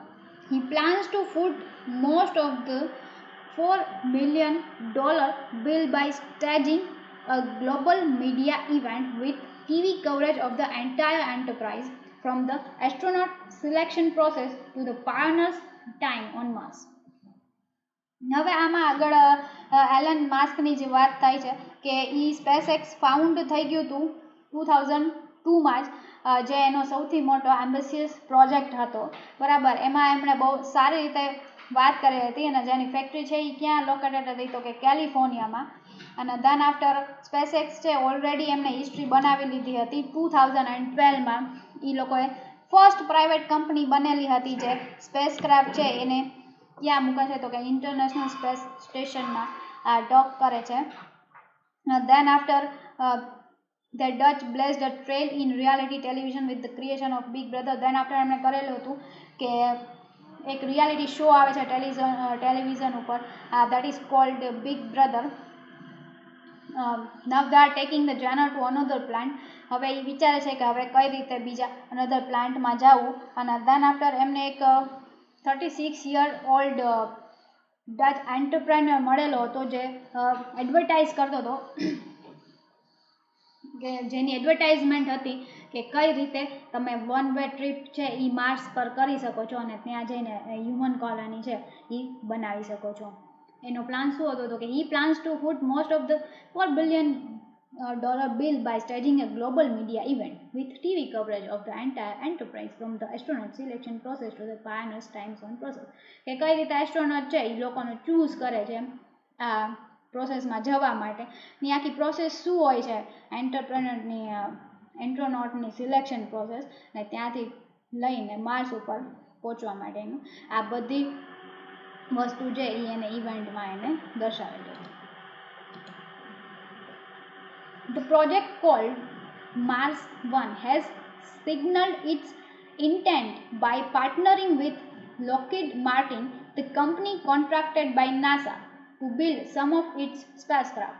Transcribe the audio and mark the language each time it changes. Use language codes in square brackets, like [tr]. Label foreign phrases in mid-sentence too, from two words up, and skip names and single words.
[en] He plans to foot most of the $4 million bill by staging a global media event with TV coverage of the entire enterprise, from the astronaut selection process to the pioneers' time on Mars. [gu] હવે આમાં આગળ એલન માસ્કની જે વાત થાય છે કે એ સ્પેસએક્સ ફાઉન્ડ થઈ ગયું હતું 2002માં જ જે એનો સૌથી મોટો એમ્બિશિયસ પ્રોજેક્ટ હતો બરાબર. એમાં એમણે બહુ સારી રીતે વાત કરી હતી અને જેની ફેક્ટરી છે એ ક્યાં લોકેટેડ હતી તો કે કેલિફોર્નિયામાં. અને [en] then after [gu] સ્પેસએક્સ છે ઓલરેડી એમને હિસ્ટ્રી બનાવી લીધી હતી. 2012માં એ લોકોએ [en] first private company [gu] બનેલી હતી જે સ્પેસક્રાફ્ટ છે એને ક્યાં મૂકે છે તો કે ઇન્ટરનેશનલ સ્પેસ સ્ટેશનમાં ડોક કરે છે. [en] then after The Dutch blazed a trail in reality television with the creation of Big Brother. Then after [gu] એમણે કરેલું હતું કે એક રિયાલિટી શો આવે છે ટેલિવિઝન ઉપર, [en] that is called Big Brother. Now they are taking the genre to another plant. [gu] હવે એ વિચારે છે કે હવે કઈ રીતે બીજા another પ્લાન્ટમાં જવું. અને [en] then after [gu] એમને એક [en] 36 year old Dutch entrepreneur [gu] મળેલો હતો જે એડવર્ટાઇઝ કરતો હતો, કે જેની એડવર્ટાઇઝમેન્ટ હતી કે કઈ રીતે તમે [en] one way trip [gu] છે એ માર્સ પર કરી શકો છો અને ત્યાં જઈને [en] human colony [gu] છે એ બનાવી શકો છો. એનો પ્લાન શું હતો તો કે [en] he plans to foot most of the $4 billion bill by staging a global media event with TV coverage of the entire enterprise from the astronaut selection process to the pioneers time zone process. [gu] કે કઈ રીતે એસ્ટ્રોનોટ છે એ લોકોને ચૂઝ કરે છે આ પ્રોસેસમાં જવા માટે, ની આખી પ્રોસેસ શું હોય છે એન્ટ્રોનોટની [en] selection process, [gu] ને ત્યાંથી લઈને માર્સ ઉપર પહોંચવા માટેનું આ બધી વસ્તુ છે એ એને ઇવેન્ટમાં એને દર્શાવેલું છે. [en] The project called Mars 1 has signaled its intent by partnering with Lockheed Martin, the company contracted by NASA to build some of its spacecraft.